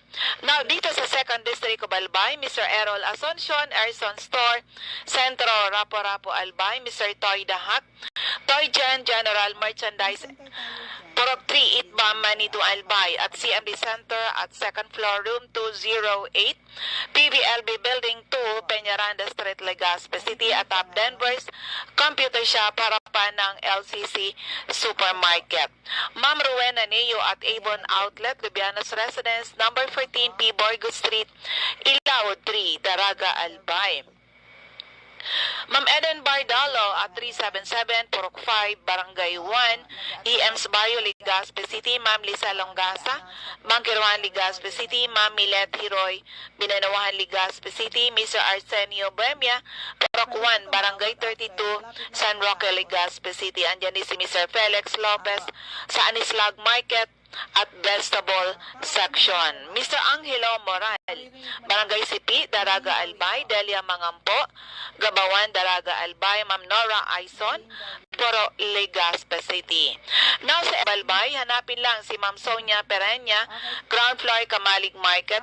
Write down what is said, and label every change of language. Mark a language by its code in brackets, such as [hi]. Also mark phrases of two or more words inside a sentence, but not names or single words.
[tl] Now, dito sa 2nd District of Albay, Mr. Errol Asuncion, Erson Store, Centro, Rapo-Rapo, Albay. Mr. Toy Dahak, Toy Gen, General Merchandise, Purok 3, Itba, Manito, Albay. At CMD Center at 2nd floor, room 208, PVLB Building 2, Peñaranda Street, Legazpi City. At top Denver's Computer Shop, harapan ng LCC Supermarket. Ma'am Rowena Neo at Avon Outlet, Lubianos Residence, number 14 P. Borgo Street, Ilao 3, Daraga, Albay. Ma'am Eden Bardalo at 377 Purok 5, Barangay 1, EM's Bayo, Legazpi City. Ma'am Lisa Longasa, Mangkiruan, Legazpi City. Ma'am Milet Hiroy, Binanawahan, Legazpi City. Mr. Arsenio Buemia, Purok 1, Barangay 32, San Roque, Legazpi City. Andyan din si Mr. Felix Lopez sa Anislag Market at Vegetable Section. Mr. Angelo Moral, Barangay Sipi, Daraga, Albay. Delia Mangampo, Gabawan, Daraga, Albay. Ma'am Nora Aison, Puro, Legazpi City. Now sa Albay, hanapin lang si Ma'am Sonia Pereña, [en] ground floor, [tl] Kamalig Market.